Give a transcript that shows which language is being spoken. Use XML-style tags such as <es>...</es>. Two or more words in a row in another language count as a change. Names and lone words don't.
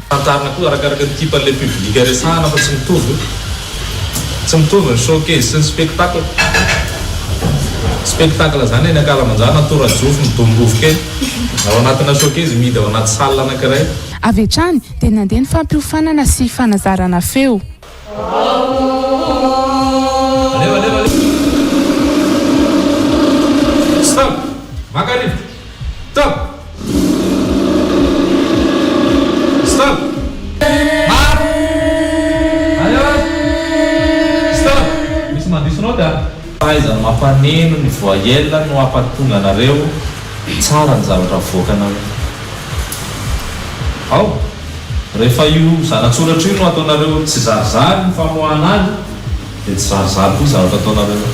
<mg>fantarina koa arakaraka ny typan'ilay publika resahana fa tsy mitovy ny showcase sy ny spectacle spectacle zany eny Akalamanjana Toradjofo ny Dombofo kely ao anatina showcase mihidy ao anaty salle anankiray. Avy hatrany dia nandeha ny fampiofanana sy fanazarana feo. Stop!</mg> <en>Makarivo! Stop! Stop! Stop!</en> <mg>Misy mandisonao dia fahaizana mampaneno ny voaela no ampatonga anareo tsara ny zavatra voakanareo. Ao, rehefa io zanatsoratra io no ataonareo tsy zarizary ny famoahana azy dia tsy zarizary koa zavatra ataonareo.</mg>